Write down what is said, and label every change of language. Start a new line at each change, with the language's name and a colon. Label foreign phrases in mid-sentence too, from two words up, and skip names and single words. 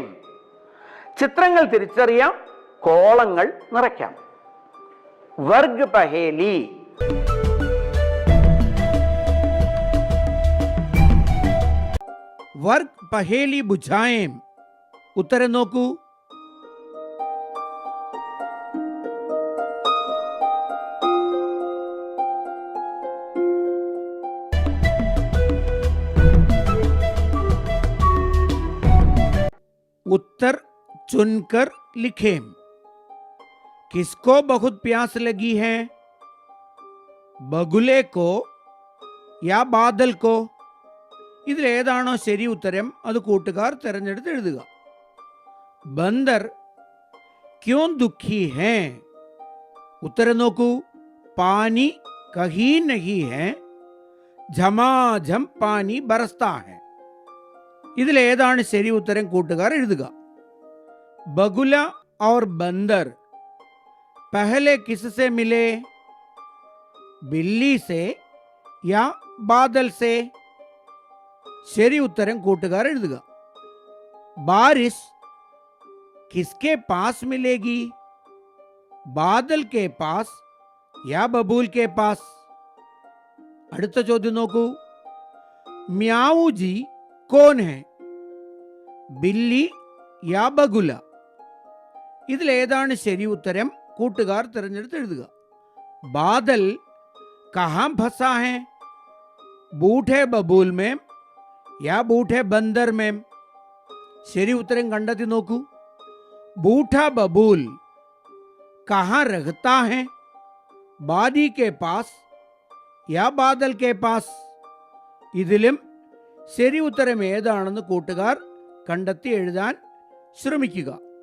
Malayalam: ചിത്രങ്ങൾ തിരിച്ചറിയാം, കോളങ്ങൾ നിറയ്ക്കാം.
Hindi: वर्ग पहेली. वर्ग पहेली बुझाएं.
Malayalam: ഉത്തരം നോക്കൂ.
Hindi: उत्तर चुनकर लिखें. किसको बहुत प्यास लगी है? बगुले को या बादल को?
Malayalam: ഇതിലേതാണോ ശരി ഉത്തരം അത് കൂട്ടുകാർ തിരഞ്ഞെടുത്ത് എഴുതുക.
Hindi: बंदर क्यों दुखी है?
Malayalam: ഉത്തരം നോക്കൂ.
Hindi: पानी कहीं नहीं है, झमाझम पानी बरसता है.
Malayalam: ഇതിലേതാണ് ശരി ഉത്തരം കൂട്ടുകാർ എഴുതുക.
Hindi: ബഗുല और बंदर पहले किससे मिले? बिल्ली से या बादल से?
Malayalam: ശരി ഉത്തരം കൂട്ടുകാർ എഴുതുക.
Hindi: बारिश किसके पास मिलेगी? बादल के पास या बबूल के पास?
Malayalam: അടുത്ത ചോദ്യം നോക്കൂ.
Hindi: म्याऊ जी कौन है? बिल्ली या बगुला?
Malayalam: ഇതിലേതാണ് ശരി ഉത്തരം കൂട്ടുകാർ തിരഞ്ഞെടുത്ത് എഴുതുക.
Hindi: बादल कहाँ फंसा है? बूढ़े बबूल में या बूढ़े बंदर में?
Malayalam: ശരി ഉത്തരം കണ്ടെത്തി നോക്കൂ.
Hindi: बूढ़ा बबूल कहाँ रहता है? बादी के पास या बादल के पास?
Malayalam: ഇതിലും ശരി ഉത്തരം ഏതാണെന്ന് കൂട്ടുകാർ കണ്ടെത്തി എഴുതാൻ ശ്രമിക്കുക.